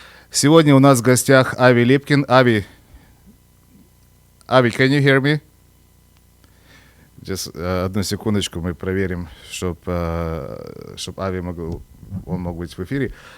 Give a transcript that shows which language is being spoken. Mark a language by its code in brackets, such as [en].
[ru] Сегодня у нас в гостях Ави Липкин. [en] Ави, can you hear me? [ru] Одну секундочку, мы проверим, чтобы Ави мог быть в эфире.